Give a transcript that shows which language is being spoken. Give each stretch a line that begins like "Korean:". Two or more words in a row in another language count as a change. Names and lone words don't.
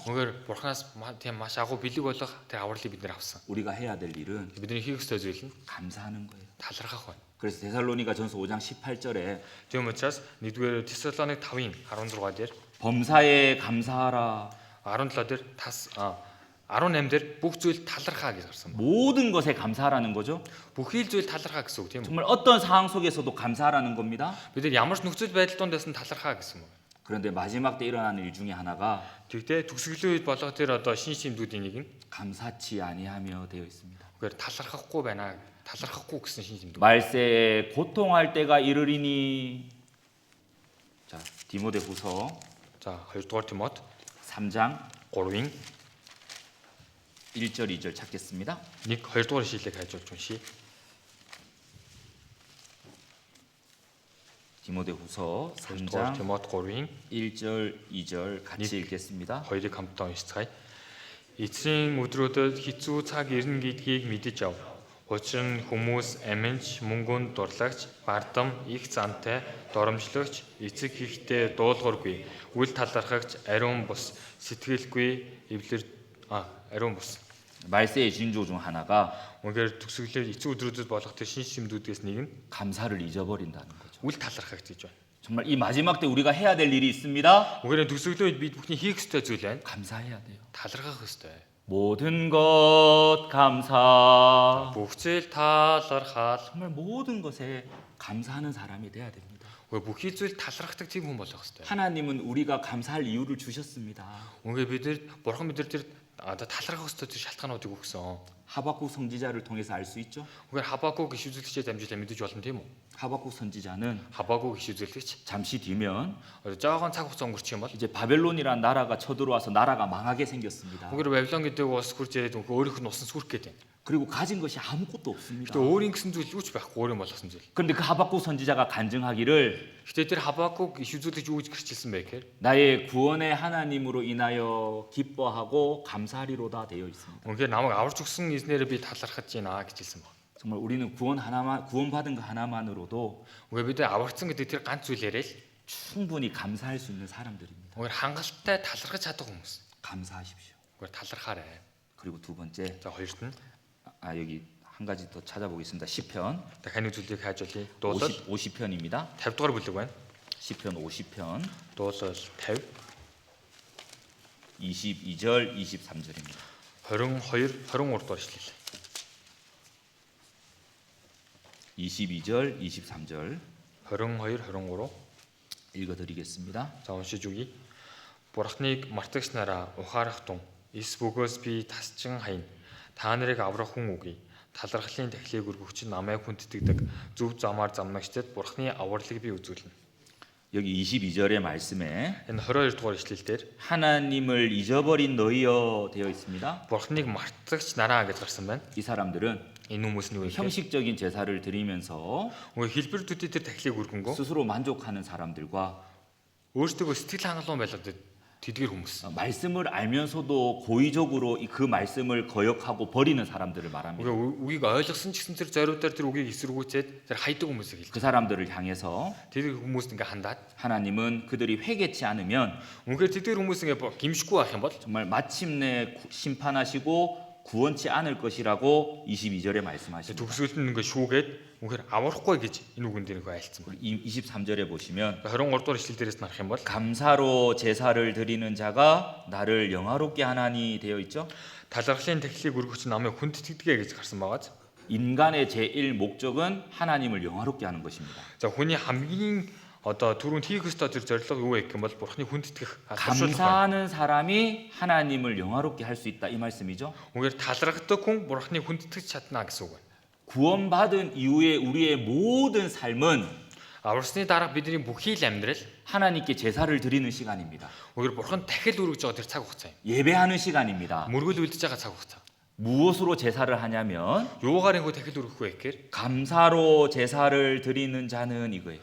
Mongolian: Үнэхээр бурханаас тийм маш агуу бэлэг болох тэр авралыг бид нэр авсан.
Korean: 우리가 해야 될 일은
Mongolian: Бидний хийх ёстой зүйл нь
Korean: 감사하는 거예요.
Mongolian: талархах байна.
Korean: 그래서 데살로니가전서 5장 18절에
Mongolian: Тийм учраас 1-р Тесалоник 5-ын 16 дээр
Korean: 범사에 감사하라.
Mongolian: 17 дээр 18 дээр бүх зүйл талархаа гэж гарсан байна.
Korean: 모든 것에 감사하라는 거죠.
Mongolian: Бүхий л зүйл талархаа гэсэн үг тийм үү?
Korean: 정말 어떤 상황 속에서도 감사하라는 겁니다.
Mongolian: Бид нар ямар ч нөхцөл байдал дондээс нь талархаа гэсэн үг.
Korean: 그런데 마지막 때 일어나는 일 중에 하나가
Mongolian: Тэгтээ төгсгөлийн үед болох тэр одоо шин шимдүүдийн нэг нь
Korean: 감사치 아니하며 되어 있습니다.
Mongolian: үгээр талархахгүй байна. талархахгүй гэсэн шин шимдүүд.
Korean: 말세에 고통할 때가 이르리니. 자, 디모데후서
Mongolian: За 2-р Тимот
Korean: 3장
Mongolian: 3-ын
Korean: 1절 2절 찾겠습니다.
Mongolian: 2-р ишлэлийг хайжуулж уншийе.
Korean: 디모데후서
Mongolian: 2-р
Korean: 3장
Mongolian: Тимот 3-ын
Korean: 1절 2절 같이 읽겠습니다.
Mongolian: 2-ыг хамтдаа уншицгаая. Эцсийн өдрүүдэд хэцүү цаг ирнэ гэдгийг мэдэж ав. Учир нь хүмүүс аминч, мөнгөнд дурлагч, бардам, их зантай, доромжлогч, эцэг хийхтэй дуулуургүй, үл талархагч, ариун бус, сэтгэлгүй, ариун бус.
Korean: 말세의 징조 중 하나가
Mongolian: Үнэхээр төгсгөлөө эцэг өдрүүдэд болох тэр шин шимдүүдээс нэг нь
Korean: 감사를 잊어버린다는 거죠.
Mongolian: үл талархагч гэж байна.
Korean: 정말 이 마지막 때 우리가 해야 될 일이 있습니다.
Mongolian: Үнэхээр төгсгөлөө бид бүхний хийх ёстой зүйл байна.
Korean: 감사해야 돼요.
Mongolian: талархах ёстой.
Korean: 모든 것 감사.
Mongolian: бүх зүйл талархал.
Korean: 정말 모든 것에 감사하는 사람이 돼야 됩니다.
Mongolian: Бүхий зүйл талархдаг тийм хүн болох хэрэгтэй.
Korean: 하나님은 우리가 감사할 이유를 주셨습니다.
Mongolian: Үнгээ бид бурхан бид одоо талархах ёстой тэр шалтгаануудыг өгсөн.
Korean: 하박국 선지자를 통해서 알 수 있죠.
Mongolian: Үнгээр Хабакуг иш үзүүлэгчээ дамжуулан мэдэж болно тийм үү?
Korean: 하박국 선지자는
Mongolian: Хабакуг иш үзүүлэгч
Korean: 잠시 뒤면
Mongolian: жоохон цаг хугацаа өнгөрчих юм бол
Korean: 이제 바벨론이라는 나라가 쳐들어와서 나라가 망하게 생겼습니다.
Mongolian: үнгээр Бабилон гэдэг улс хурж ирээд өөрийнх нь усан сүрх гэдэг юм.
Korean: 그리고 가진 것이 아무것도 없습니다.
Mongolian: Гэтэ өөрийн гэсэн зүйл юу ч байхгүй өөр юм болгосон зүйл.
Korean: 그런데 그 하박국 선지자가 간증하기를
Mongolian: Гэтэ тэр Хабакуг иш үзүүлэгч юу гэж гэрчилсэн бэ гэхээр
Korean: 나의 구원의 하나님으로 인하여 기뻐하고 감사하리로다 되어 있습니다.
Mongolian: үнгээр намайг аварч өгсөн эзнэрээ би талархаж байна гэж хэлсэн баг.
Korean: 정말 우리는 구원받은 거 하나만으로도
Mongolian: Үнгээр бид аварцсан гэдэг тэр ганц зүйлээрээ л
Korean: 충분히 감사할 수 있는 사람들입니다.
Mongolian: үнгээр хангалттай талархаж чадах хүмүүс.
Korean: 감사하십시오.
Mongolian: үнгээр талархаарай.
Korean: 그리고 두 번째,
Mongolian: За хоёрт нь
Korean: 여기 한 가지 더 찾아보겠습니다. 시편
Mongolian: дахины зүйлийг хайж олъё. Дуулал
Korean: 50편입니다.
Mongolian: 50 дугаар бүлэг байна.
Korean: 시편 50편
Mongolian: Дуулал 50
Korean: 22절 23절입니다.
Mongolian: 22 23 дугаар ишлэл.
Korean: 22절 23절
Mongolian: 22 23
Korean: 읽어드리겠습니다.
Mongolian: За уншиж үгэй. Бурхныг мартагч нараа ухаарах тун эс бөгөөс би тасчин хаяна. Та нарыг аврах хүн үгүй. Талархлын тахлыг өргөгч намайг хүндэтгдэг. Зөв замаар замнагчдад Бурхны авралыг би үзүүлнэ.
Korean: 여기 22절의 말씀에
Mongolian: Энэ 22 дугаар ишлэл дээр
Korean: 하나님을 잊어버린 너희여 되어 있습니다.
Mongolian: Бурхныг мартагч нараа гэж гарсан байна.
Korean: 이 사람들은
Mongolian: Энэ хүмүүс нь юу вэ?
Korean: 형식적인 제사를 드리면서
Mongolian: Үгүй хэлбэр төдий тэр тахлыг өргөнгөө
Korean: 스스로 만족하는 사람들과
Mongolian: өөртөө сэтгэл хангалуун байлаад тэдгэр хүмүүс.
Korean: 말씀을 알면서도 고의적으로 그 말씀을 거역하고 버리는 사람들을 말합니다.
Mongolian: Үгийг ойлгосон ч гэсэн тэр зориудаар тэр үгийг эсэргүүцээд тэр хайдаг хүмүүсийг хэлж.
Korean: 그 사람들을 향해서
Mongolian: Тэр хүмүүст ингээ хандаад
Korean: 하나님은 그들이 회개치 않으면
Mongolian: үнхээр тэдгэр хүмүүс ингээ гимшгүй байх юм бол
Korean: 정말 마침내 심판하시고 구원치 않을 것이라고 22절에 말씀하십니다.
Mongolian: төгсгөлд нь ингээ шүүгээд үнхээр аврахгүй гэж энэ үгэн дээр ингээ айлцсан байна.
Korean: 23절에 보시면
Mongolian: 23 дугаар ишлэл дээрээс нарах юм бол
Korean: 감사로 제사를 드리는 자가 나를 영화롭게 하나니 되어 있죠.
Mongolian: талархлын тахлыг өргөгч намайг хүндэтгдэг гэж гарсан байгааз.
Korean: 인간의 제1 목적은 하나님을 영화롭게 하는 것입니다.
Mongolian: За хүний хамгийн одоо түрүүнд хийх ёстой тэр зорилго юу вэ гэх юм бол Бурхны хүндэтгэх.
Korean: 감사하는 사람이 하나님을 영화롭게 할 수 있다 이 말씀이죠.
Mongolian: үнгээр талархдаг хүн Бурхны хүндэтгэж чадна гэсэн үг байна.
Korean: 구원받은 이후에 우리의 모든 삶은
Mongolian: Аврасны дараа бидний бүхий л амьдрал
Korean: 하나님께 제사를 드리는 시간입니다.
Mongolian: үнгээр Бурхан дахил өргөж байгаа тэр цаг хугацаа юм.
Korean: 예배하는 시간입니다.
Mongolian: Мөргөл үлдэж байгаа цаг хугацаа.
Korean: 무엇으로 제사를 하냐면
Mongolian: Юугаар ингэ дахил өргөх вэ гэхээр
Korean: 감사로 제사를 드리는 자는 이거예요.